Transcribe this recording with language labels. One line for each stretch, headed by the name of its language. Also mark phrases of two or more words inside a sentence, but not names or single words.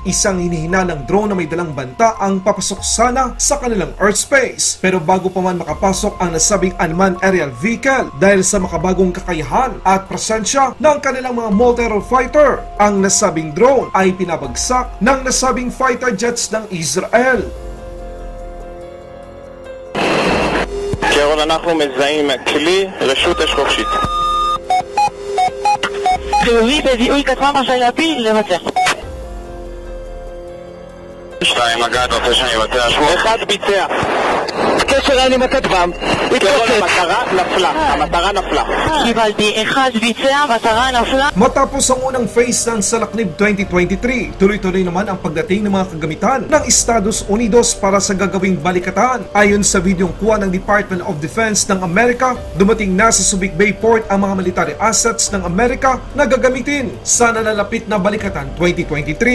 Filipino: Isang hinihina ng drone na may dalang banta ang papasok sana sa kanilang airspace. Pero bago pa man makapasok ang nasabing
English: unmanned aerial vehicle
Filipino: dahil sa makabagong kakayahan at presensya ng kanilang mga
English: multi-role fighter,
Filipino: ang nasabing drone ay pinabagsak ng nasabing
English: fighter jets
Filipino: ng Israel.
Hebrew: קרול, אנחנו מזהים כלי רשות אש חופשית. חיובי בזיהוי כטב"ם רשאי להפיל, לבצע. 2, מגע, אתה רוצה שאני אבצע? 1 ביצע. קשר אני מכטב"ם. קרול, המטרה נפלה. המטרה נפלה. קיבלתי, 1 ביצע, מטרה נפלה.
Filipino: Matapos ang unang phase ng Salaknib 2023, tuloy-tuloy naman ang pagdating ng mga kagamitan ng Estados Unidos para sa gagawing balikatan. Ayon sa videong kuha ng Department of Defense ng Amerika, dumating na sa Subic Bay Port ang mga
English: military assets
Filipino: ng Amerika na gagamitin sa nalalapit na balikatan 2023.